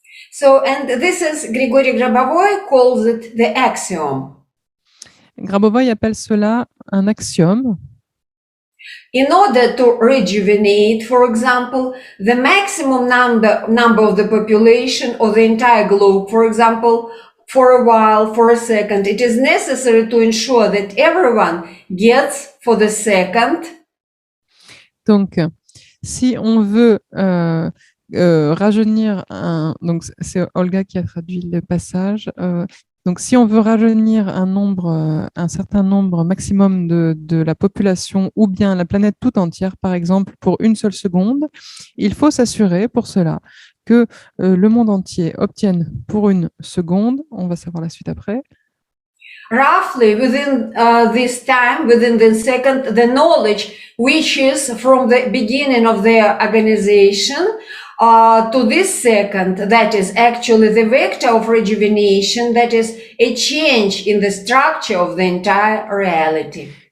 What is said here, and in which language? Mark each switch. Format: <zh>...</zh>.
<en>So, and this is, Grigory Grabovoy calls it the axiom.</en> <fr>Grabovoy appelle cela un axiome.</fr> <en>In order to rejuvenate, for example, the maximum number of the population or the entire globe, for example, for a while, for a second, it is necessary to ensure that everyone gets for the second.</en> <fr>Donc, si on veut rajeunir donc c'est Olga qui a traduit le passage. Donc, si on veut rajeunir un certain nombre maximum de la population ou bien la planète tout entière, par exemple, pour une seule seconde, il faut s'assurer pour cela que le monde entier obtienne pour une seconde, on va savoir la suite après.</fr> <en>Roughly within this time, within the second, the knowledge which is from the beginning of their organization to this second, that is actually the vector of rejuvenation, that is a change in the structure of the entire reality.</en>